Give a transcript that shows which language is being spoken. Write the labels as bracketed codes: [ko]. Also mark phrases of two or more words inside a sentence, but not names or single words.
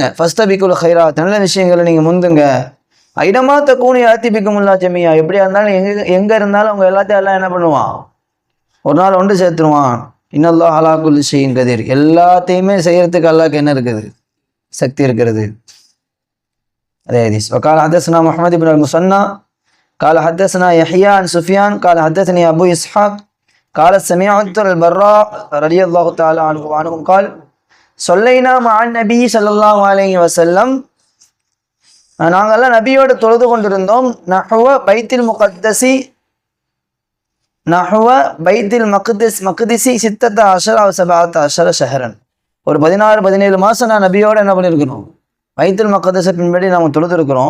[ar] فاستبقوا الخيرات, [ta] நல்ல விஷயங்களை நீங்க முந்துங்க. [ar] أينما تكونوا يأت بكم الله جميعا, [ta] எப்படியா இருந்தாலும் எங்க இருந்தாலும் அவங்க எல்லாத்தையும் எல்லாம் என்ன பண்ணுவான், ஒரு நாள் ஒன்று சேர்த்துருவான். [ar] إن الله على كل شيء قدير, [ta] எல்லாத்தையுமே செய்யறதுக்கு அல்லாஹ்க்கு என்ன இருக்குது, சக்தி இருக்கிறது. அதே ஹதீஸ். [ar] وقال حدثنا محمد بن المثنى قال حدثنا يحيى عن سفيان قال حدثني ابو اسحاق قال سمعت البراء رضي الله تعالى عنهم قال صلينا مع النبي صلى الله عليه وسلم, [ta] நாங்கெல்லாம் நபியோடு தொழுது கொண்டிருந்தோம். [ar] نحو بيت المقدس، نحو بيت المقدس ستة عشر سبعة عشر شهرا. [ta] ஒரு 16-17 மாதம் நான் நபியோட என்ன பண்ணியிருக்கிறோம், பைத்துல் மக்திஸை பின்படி நாம் தொழுதுருக்கிறோம்.